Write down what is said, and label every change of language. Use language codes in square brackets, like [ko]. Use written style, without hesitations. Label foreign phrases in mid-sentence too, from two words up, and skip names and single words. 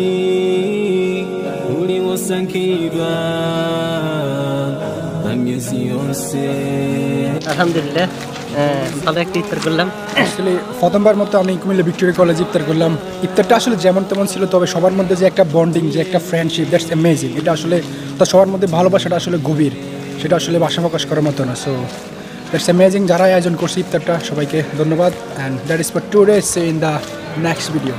[bn] uliosangirwa na miezi yose. আলহামদুলিল্লাহ ভালো একটা ইফতার করলাম। আসলে প্রথমবার মতো আমি কুমিল্লা ভিক্টোরিয়া কলেজে ইফতার করলাম। ইফতারটা আসলে যেমন তেমন ছিল, তবে সবার মধ্যে যে একটা বন্ডিং, যে একটা ফ্রেন্ডশিপ, [en] That's amazing. [bn] এটা আসলে তো সবার মধ্যে ভালোবাসাটা আসলে গভীর, সেটা আসলে ভাষা প্রকাশ করার মতো না। [en] So that's amazing. [bn] যারা আয়োজন করছে ইফতারটা, সবাইকে ধন্যবাদ। [en] And that is for today. See in the next video.